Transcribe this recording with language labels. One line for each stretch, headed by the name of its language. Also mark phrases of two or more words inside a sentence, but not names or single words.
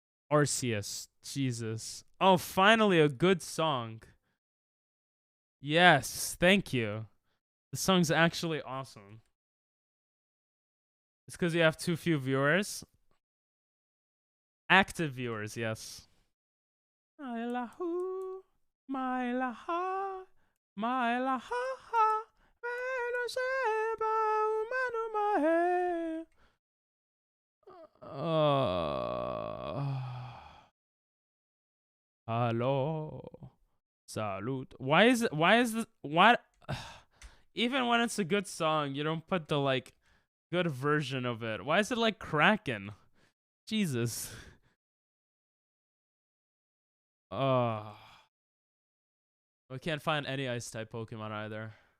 English: Arceus. Jesus. Oh, finally a good song. Yes, thank you. The song's actually awesome. It's because you have too few viewers. Active viewers, yes. My la hoo, my la ha, my la ha ha, meno seba umanu mahe. Hello. Salute. Why is this what even when it's a good song, you don't put the like good version of it. Why is it like Kraken? Jesus. We can't find any ice type Pokemon either.